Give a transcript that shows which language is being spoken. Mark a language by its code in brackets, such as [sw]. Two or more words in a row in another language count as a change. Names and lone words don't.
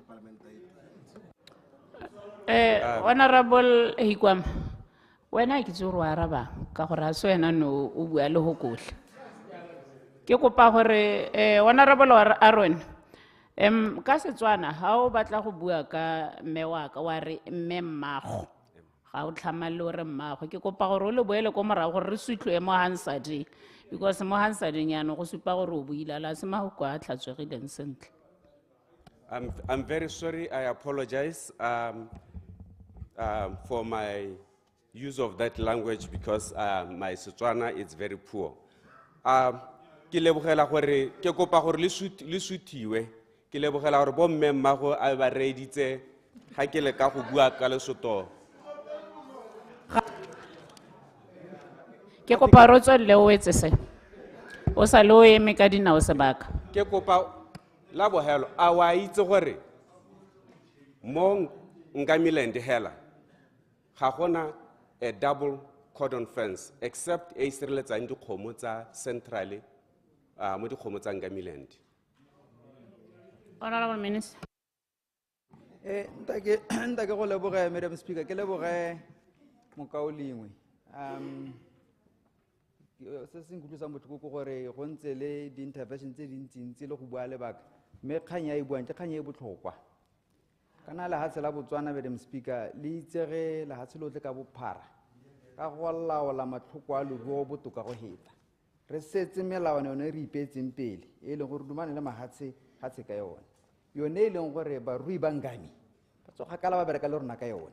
[tn] Honorable Hikwam wena ke tse gore o araba ka gore a se wena no o bua le ho kohle ke kopa gore honorable Aaron ka Setswana ha o batla go bua ka mme wa ka wa re mme mmago ga o tlhamale o re mmago ke kopa gore o le boele ko morago gore re sutlwe mo Hansard because mo Hansard nyano go supa gore o buile la se ma go a tlhatswegileng sentle. [en] I'm very sorry. I apologize for my use of that language because my Setswana is very poor. [tn] Ke lebogela gore ke kopa gore le suthiwe ke lebogela gore bo mme mmago a ba reeditse ga ke le ka go bua ka Lesotho. Ke kopa re tswelle o etse se o sa le o eme ka dinao sebaka. Ke kopa la bohelo a wa itse gore mo Ngamiland hela ga gona a [en] double cordon fence except [tn] a sireletsang dikgomo tsa centrally mo dikgomo tsa Ngamiland. [en] Honorable Minister. [tn] Ntake go leboge [en] Madam Speaker, [tn] ke leboge mokaolengwe. Se se nkutlwisa botlhoko ke gore go ntse le di-intervention tse dintsi le go bua lebaka mme kgang ya e buang ke kgang e botlhokwa kana lehatshe la Botswana [en] Madam Speaker [tn] le itsege lehatshe lotlhe ka bophara ka go laola matlhoko a leruo botoka go heta re setse melawana yone re ipeetseng pele e leng gore dumane le mahatshe ka yone yone e leng gore barui ba Ngami ba tsoga kala ba bereka le rona ka yone.